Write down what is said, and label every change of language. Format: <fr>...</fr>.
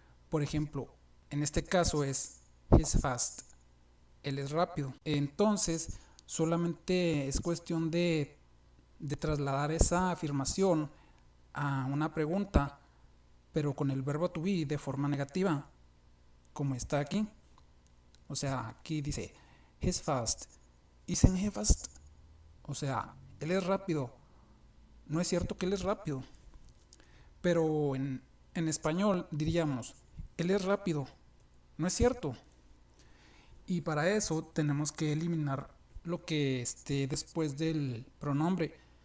<es>Por ejemplo, en este caso es</es> <en>he's fast,</en> <es>él es rápido. Entonces, solamente es cuestión de trasladar esa afirmación a una pregunta, pero con el verbo to be de forma negativa, como está aquí. O sea, aquí dice</es> <en>he's fast, isn't he fast?</en> <es>O sea, él es rápido. No es cierto que él es rápido. Pero en español diríamos, él es rápido. No es cierto. Y para eso tenemos que eliminar lo que esté después del pronombre.</es>